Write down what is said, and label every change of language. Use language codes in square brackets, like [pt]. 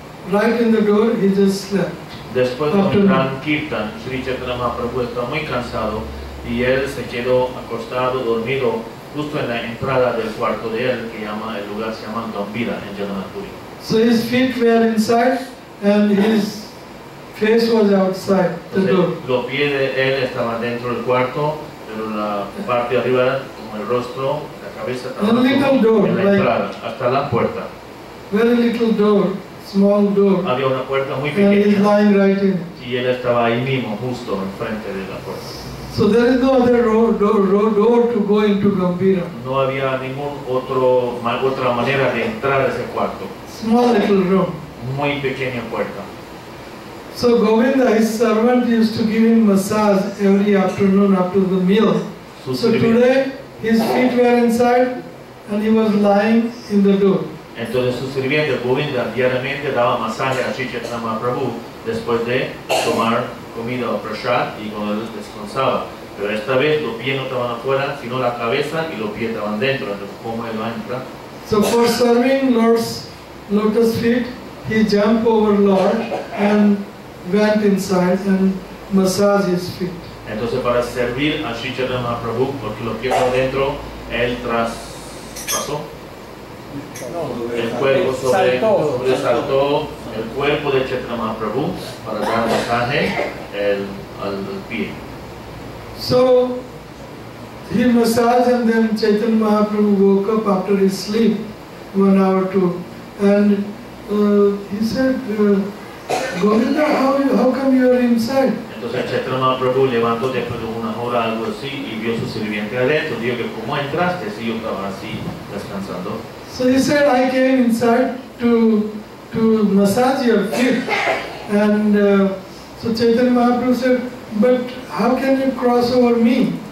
[en] Right in the door, he just slept. [es] Después de un gran kirtan, Sri Chaitanya Mahaprabhu estaba muy cansado y él se quedó acostado, dormido, justo en la entrada del cuarto de él, que el lugar se llama Gambhira en Jagannath-puri. [en] So his feet were inside and his face was outside the door. [es] Los pies de él estaban dentro del cuarto, pero la parte de arriba, como el rostro, la cabeza estaba en la entrada, hasta la puerta. [en] Very little door, small door. [es] Había una puerta muy [en] And he's [es] pequeña [en] lying right in it. [es] y él estaba ahí mismo, justo enfrente de la puerta. [en] So there is no other door to go into Gambhira. [es] No había otra manera de entrar a ese cuarto. [en] Small little room. [es] Muy pequeña puerta. [en] So Govinda, his servant, used to give him massage every afternoon after the meal. So today his feet were inside and he was lying in the door. [es] Entonces su sirviente Govinda diariamente daba masaje a Sri Chaitanya Mahaprabhu después de tomar comida o prasad y cuando él descansaba. Pero esta vez los pies no estaban afuera, sino la cabeza y los pies estaban dentro. Entonces, ¿cómo él va a entrar? [en] So for serving Lord's lotus feet, he jumped over Lord and went inside and massaged his feet. [es] Entonces, para servir a Sri Chaitanya Mahaprabhu, porque los pies estaban dentro, él traspasó el cuerpo sobresaltó el cuerpo de Chaitanya Mahaprabhu para dar masaje al pie. [en] So he massaged and then Chaitanya Mahaprabhu woke up after his sleep, 1 hour or 2, and he said, Govinda, how come you are inside? [es] Entonces Chaitanya Mahaprabhu levantó después de una hora algo así y vio su sirviente adentro. Dijo que ¿cómo entraste? Si yo estaba así descansando. [en] So he said, I came inside to massage your feet. And so Chaitanya Mahaprabhu said, but how can you cross over me?